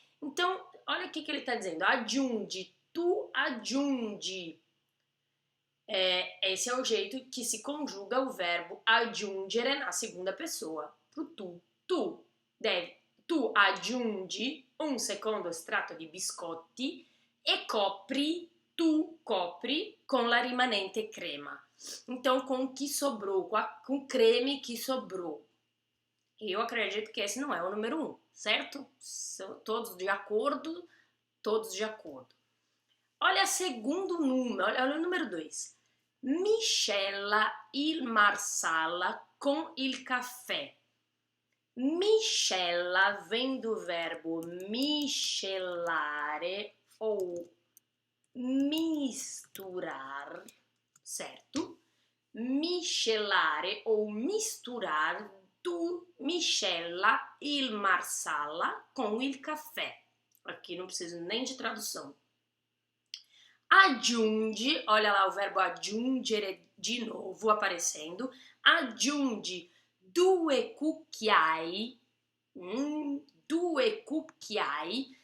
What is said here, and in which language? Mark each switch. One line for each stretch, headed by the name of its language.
Portuguese: Então, olha o que ele tá dizendo.
Italian: Aggiungi, tu aggiungi.
Portuguese: Esse é o jeito que se conjuga o verbo aggiungere na segunda pessoa, pro tu.
Italian: Tu aggiungi un secondo strato di biscotti e tu copri con la rimanente crema.
Portuguese: Então, com o que sobrou, com o creme que sobrou. Eu acredito que esse não é o número 1, certo? São todos de acordo, todos de acordo. Olha o segundo número, olha o número 2.
Italian: Miscela il marsala con il caffè.
Portuguese: Miscela vem do verbo miscelare ou misturar, certo?
Italian: Miscelare
Portuguese: ou misturar,
Italian: tu miscela il marsala com il caffè.
Portuguese: Aqui não preciso nem de tradução. Aggiungi, olha lá o verbo aggiungere de novo aparecendo.
Italian: Aggiungi 2 cucchiai. 2 cucchiai.